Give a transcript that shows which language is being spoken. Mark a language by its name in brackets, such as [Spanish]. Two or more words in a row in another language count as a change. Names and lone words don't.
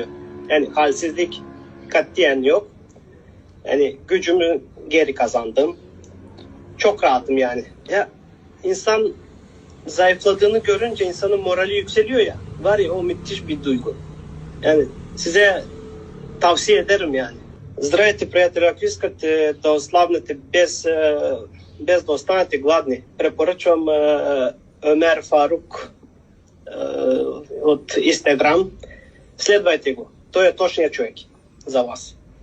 [Turkish] Yani halsizlik katiyen yok. Yani gücümü geri kazandım. Çok rahatım yani. Ya insan zayıfladığını görünce insanın morali yükseliyor ya. Var ya, o müthiş bir duygu. Yani size tavsiye ederim yani. [Bulgarian] Здравейте, приятели! Ако искате да ослабнете без да останете гладни, препоръчвам Ömer Faruk от Instagram. Следвайте го. Той е точният човек за вас.